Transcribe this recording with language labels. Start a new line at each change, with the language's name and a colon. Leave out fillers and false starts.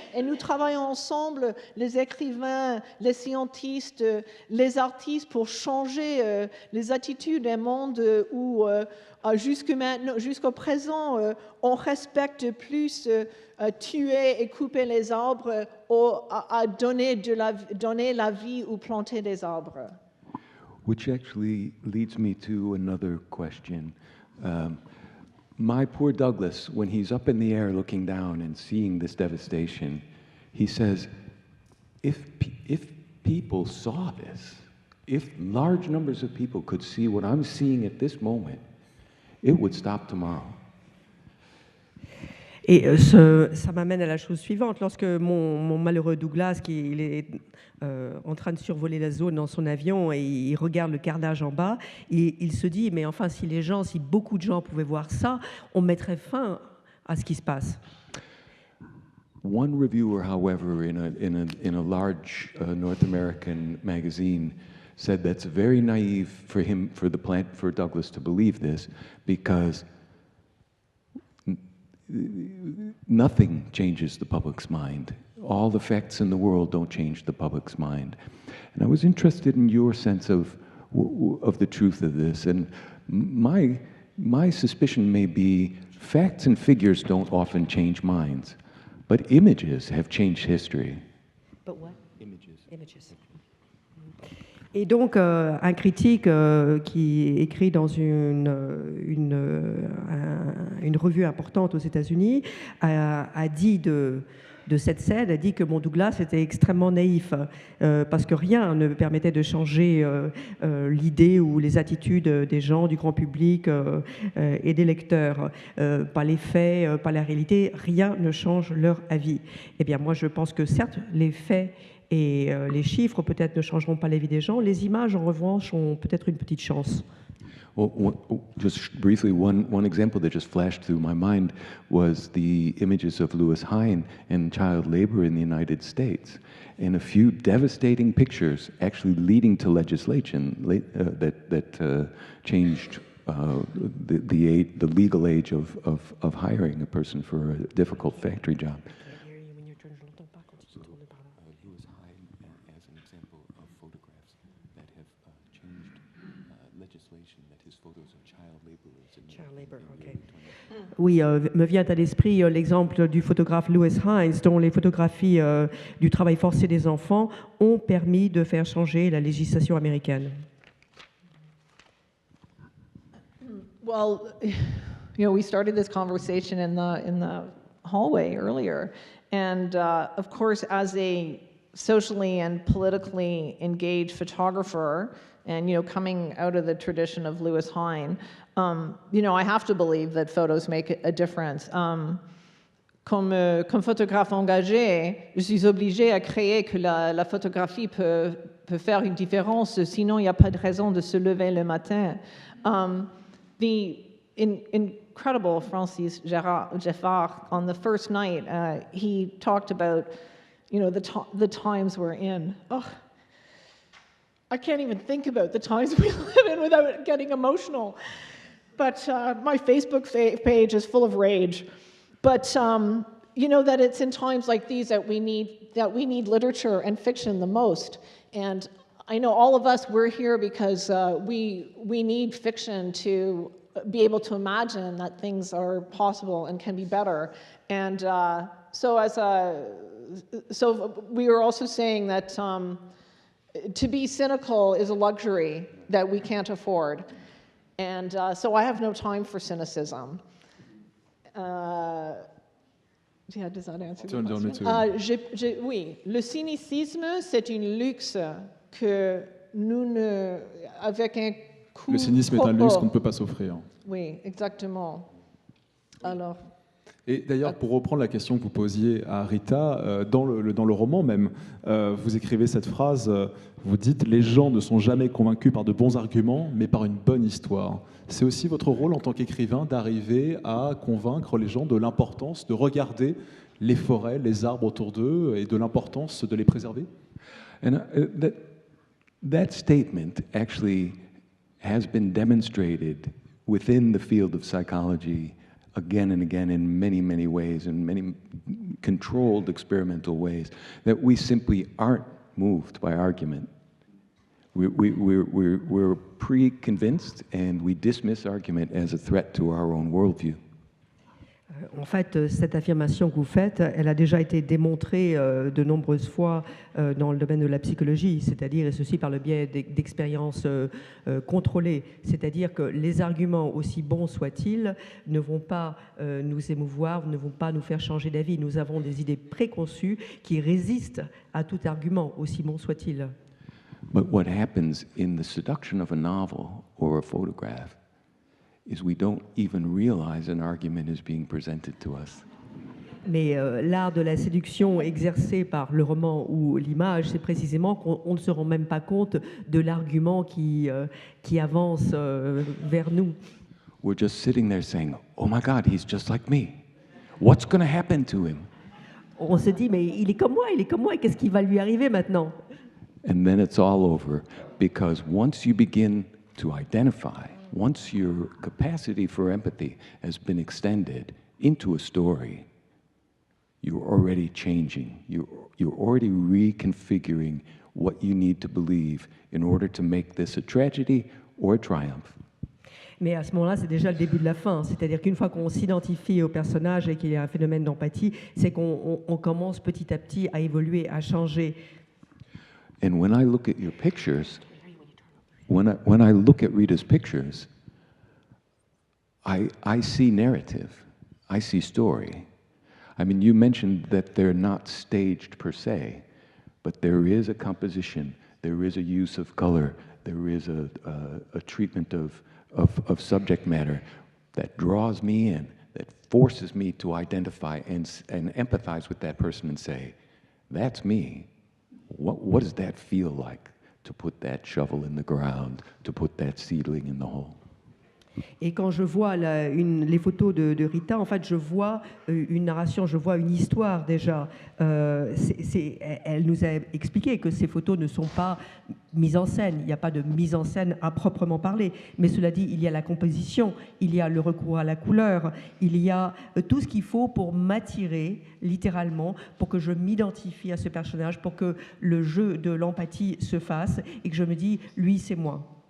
French: Et nous travaillons ensemble, les écrivains, les scientistes, les artistes, pour changer les attitudes d'un monde où jusqu'au présent, on respecte plus tuer et couper les arbres à donner la vie ou planter des arbres.
English: Which actually leads me to another question. My poor Douglas, when he's up in the air looking down and seeing this devastation, he says, if people saw this, if large numbers of people could see what I'm seeing at this moment, it would stop tomorrow.
French: Et ça m'amène à la chose suivante. Lorsque mon malheureux Douglas, il est en train de survoler la zone dans son avion et il regarde le carnage en bas, il se dit, mais enfin, si beaucoup de gens pouvaient voir ça, on mettrait fin à ce qui se passe.
English: One reviewer, however, in a large North American magazine, said that's very naive for Douglas to believe this, because nothing changes the public's mind. All the facts in the world don't change the public's mind. And I was interested in your sense of the truth of this. And my suspicion may be facts and figures don't often change minds, but images have changed history. But what? Images.
French: Et donc, un critique qui écrit dans une revue importante aux États-Unis a dit de cette scène, a dit que mon Douglas était extrêmement naïf, parce que rien ne permettait de changer l'idée ou les attitudes des gens, du grand public et des lecteurs. Pas les faits, pas la réalité, rien ne change leur avis. Eh bien, moi, je pense que certes, les faits et les chiffres peut-être ne changeront pas la vie des gens. Les images, en revanche, ont peut-être une petite chance.
English: Just briefly, one example that just flashed through my mind was the images of Louis Hine and child labor in the United States, and a few devastating pictures actually leading to legislation that changed the legal age of hiring a person for a difficult factory job. Louis Hine as an example of photographs that have changed legislation that his photos of child laborers. Child labor, ok.
French: Oui, me vient à l'esprit l'exemple du photographe Louis Hines, dont les photographies du travail forcé des enfants ont permis de faire changer la législation américaine.
English: Well, we started this conversation in the hallway earlier, and of course, as a socially and politically engaged photographer, and coming out of the tradition of Louis Hine, I have to believe that photos make a difference.
French: Comme photographe engagé, je suis obligée à créer que la photographie peut faire une différence, sinon il n'y a pas de raison de se lever le matin.
English: The incredible Francis Geffard, on the first night, he talked about, the times we're in. Oh, I can't even think about the times we live in without getting emotional. But my Facebook page is full of rage. But that it's in times like these that we need literature and fiction the most. And I know all of us, we're here because we need fiction to be able to imagine that things are possible and can be better. And so we were also saying that to be cynical is a luxury that we can't afford. And so I have no time for cynicism. Yeah, does that answer the question?
French: Oui, le cynicisme, c'est un luxe que nous ne... Avec un coût... Le cynisme est un luxe qu'on ne peut pas s'offrir. Oui, exactement. Alors... Et d'ailleurs, pour reprendre la question que vous posiez à Rita, dans le roman même, vous écrivez cette phrase, vous dites « Les gens ne sont jamais convaincus par de bons arguments, mais par une bonne histoire ». C'est aussi votre rôle en tant qu'écrivain d'arriver à convaincre les gens de l'importance de regarder les forêts, les arbres autour d'eux et de l'importance de les préserver.
English: And that statement actually has been demonstrated within the field of psychology again and again in many, many ways, in many controlled experimental ways, that we simply aren't moved by argument. We're pre-convinced and we dismiss argument as a threat to our own worldview.
French: En fait, cette affirmation que vous faites, elle a déjà été démontrée de nombreuses fois dans le domaine de la psychologie, c'est-à-dire, et ceci par le biais d'expériences contrôlées, c'est-à-dire que les arguments, aussi bons soient-ils, ne vont pas nous émouvoir, ne vont pas nous faire changer d'avis. Nous avons des idées préconçues qui résistent à tout argument, aussi bon soit-il.
English: But what happens in the seduction of a novel or a photograph is we don't even realize an argument is being presented to us.
French: Mais l'art de la séduction exercé par le roman ou l'image, c'est précisément qu'on ne se rend même pas compte de l'argument qui avance vers nous.
English: We're just sitting there saying, "Oh my God, he's just like me. What's going to happen to him?"
French: On se dit, mais il est comme moi, qu'est-ce qui va lui arriver maintenant?
English: And then it's all over, because once you begin to identify, once your capacity for empathy has been extended into a story, you're already changing. You're already reconfiguring what you need to believe in order to make this a tragedy or a triumph.
French: Mais à ce moment-là, c'est déjà le début de la fin. C'est-à-dire qu'une fois qu'on s'identifie au personnage et qu'il y a un phénomène d'empathie, c'est qu'on commence petit à petit à évoluer, à changer.
English: And when I look at your pictures, when I look at Rita's pictures, I see narrative, I see story. I mean, you mentioned that they're not staged per se, but there is a composition, there is a use of color, there is a treatment of subject matter that draws me in, that forces me to identify and empathize with that person and say, that's me. What does that feel like, to put that shovel in the ground, to put that seedling in the hole?
French: Et quand je vois les photos de Rita, en fait, je vois une narration, je vois une histoire déjà. Elle nous a expliqué que ces photos ne sont pas mises en scène. Il n'y a pas de mise en scène à proprement parler. Mais cela dit, il y a la composition, il y a le recours à la couleur, il y a tout ce qu'il faut pour m'attirer, littéralement, pour que je m'identifie à ce personnage, pour que le jeu de l'empathie se fasse et que je me dis, lui, c'est moi.